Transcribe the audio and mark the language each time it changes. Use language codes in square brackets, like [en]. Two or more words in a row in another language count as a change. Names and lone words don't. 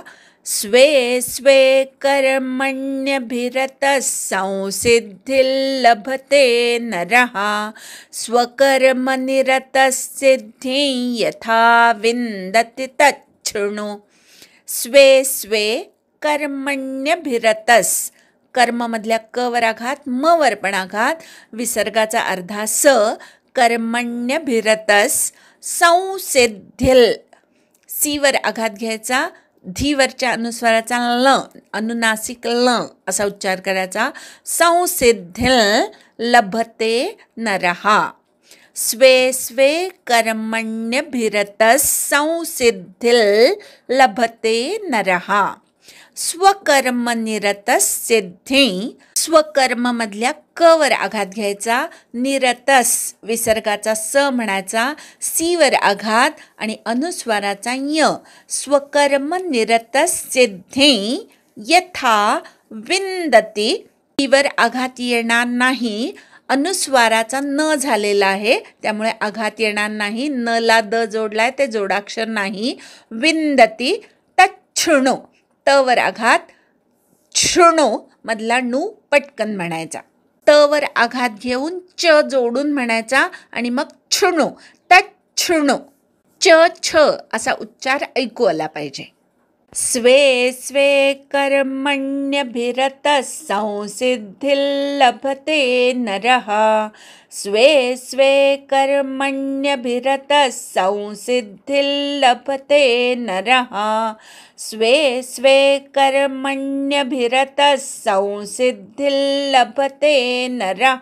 [sa] स्वे स्वे कर्मण्यभिरतः संसिद्धिर्लभते नरः स्वकर्मनिरतः सिद्धिं यथा विन्दति तच्छृणु. स्वे स्वे कर्मण्यभिरतस्, [mr] कर्ममधल्या क वर आघात, म वर पण आघात, विसर्गाचा अर्धा स. [sa] कर्मण्यभिरतस् संसिद्धिल, [mr] सी वर आघात घ्यायचा, धीवरच्या अनुस्वाराचा ल, अनुनासिक ल असा उच्चार करायचा. [sa] संसिद्धिल लभते नरहा. स्वे स्वे कर्मण्यभिरतः संसिद्धिल लभते नरहा. स्वकर्मनिरतः सिद्धी, [mr] स्वकर्ममधल्या क वर आघात घ्यायचा, निरतस विसर्गाचा स म्हणायचा, सी वर आघात आणि अनुस्वाराचा य. [sa] स्वकर्मनिरतः सिद्धी यथा विन्दति, [mr] वर आघात येणार नाही, अनुस्वाराचा न झालेला आहे त्यामुळे आघात येणार नाही. न ला द जोडलाय, ते जोडाक्षर नाही. [sa] विन्दति तच्छृणु, [mr] त वर आघात, शृणु मधला णू पटकन म्हणायचा. त वर आघात घेऊन च जोडून म्हणायचा आणि मग शृणु, तच्छृणु. च छ असा उच्चार ऐकू आला पाहिजे. [sa] स्वे स्वे कर्मण्यभिरतः संसिद्धिर् लभते नरः. स्वे स्वे कर्मण्यभिरतः संसिद्धिर् लभते नरः. स्वे स्वे कर्मण्यभिरतः संसिद्धिर् लभते नरः.